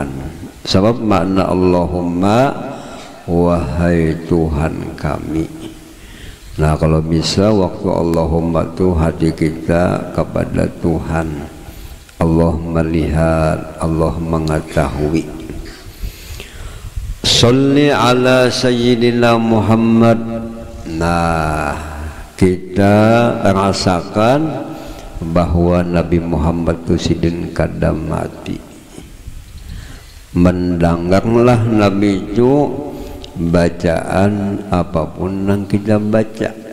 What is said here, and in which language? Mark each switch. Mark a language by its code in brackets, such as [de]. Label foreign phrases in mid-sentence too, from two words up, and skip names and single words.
[id] Sebab makna Allahumma, wahai Tuhan kami. Nah kalau bisa waktu Allahumma itu hati kita kepada Tuhan. Allah melihat, Allah mengetahui. [ar] صلِّ على سيدنا محمد. [id] Nah kita rasakan bahwa Nabi Muhammad itu sidin kadang mati. Mendengarlah Nabi itu bacaan apapun yang kita baca.